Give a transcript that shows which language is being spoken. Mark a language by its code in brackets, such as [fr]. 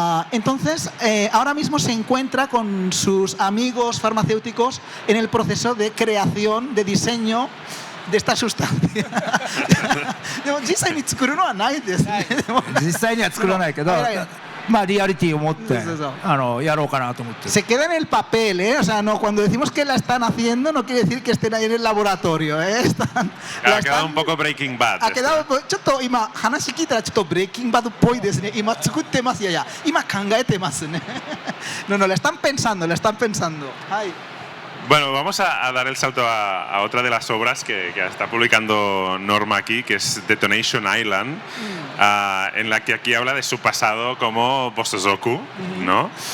[es] Entonces, ahora mismo se encuentra con sus amigos farmacéuticos en el proceso de creación, de diseño de esta sustancia. [ja] でも実際に作るのはないですね。実際には作らないけど、まあリアリティを持ってやろうかなと思って。 [es] Se queda en el papel, ¿eh? O sea, no, cuando decimos que la están haciendo no quiere decir que estén ahí en el laboratorio, ¿eh? Ha quedado un poco Breaking Bad. [ja] はquedado, ちょっと今話聞いたらちょっとブレイキングバッドっぽいですね。今作ってます。いやいや、今考えてますね。 [es] No, no, le están pensando, le están pensando. Ay. Bueno, vamos a dar el salto a otra de las obras que está publicando Norma aquí, que es Detonation Island, en la que aquí habla de su pasado como Bosozoku, ¿no?